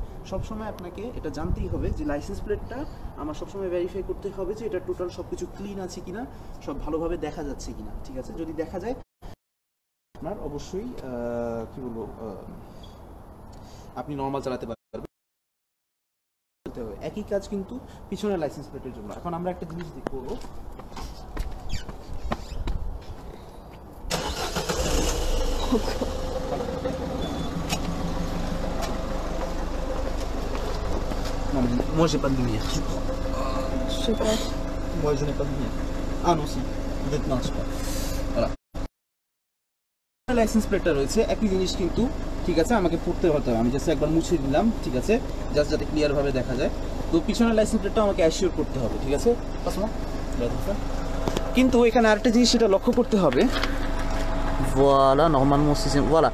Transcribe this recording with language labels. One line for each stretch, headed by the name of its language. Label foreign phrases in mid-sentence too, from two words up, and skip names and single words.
Bangla: সবসময় আপনাকে এটা জানতেই হবে যে লাইসেন্স প্লেটটা আমার সবসময় ভেরিফাই করতে হবে যে এটা টোটাল সব কিছু ক্লিন আছে কিনা, সব ভালোভাবে দেখা যাচ্ছে কিনা, ঠিক আছে। যদি দেখা যায় আপনার অবশ্যই কি বলবো, আপনি নর্মাল চালাতে পারবেন। একই কাজ কিন্তু পিছনের লাইসেন্স প্লেটের জন্য। এখন আমরা একটা জিনিস করবো,
French: Non, mais moi j'ai pas de lumière, je crois. Je sais pas. Moi je n'ai pas de lumière. Ah non, si. Peut-être non, je sais pas. Voilà.
Bangla: লাইসেন্স প্লেটটা রয়েছে একই জিনিস কিন্তু, ঠিক আছে, আমাকে পড়তে হতে হবে। আমি জাস্ট একবার মুছে দিলাম, ঠিক আছে, জাস্ট যাতে ক্লিয়ারভাবে দেখা যায়। তো পিছনের লাইসেন্স প্লেটটা আমাকে অ্যাসিওর করতে হবে, ঠিক আছে। পাসমা কিন্তু এখানে আরেকটা জিনিস সেটা লক্ষ্য করতে হবে, ভোয়ালা
English: normal system
Bangla: ভোয়ালা।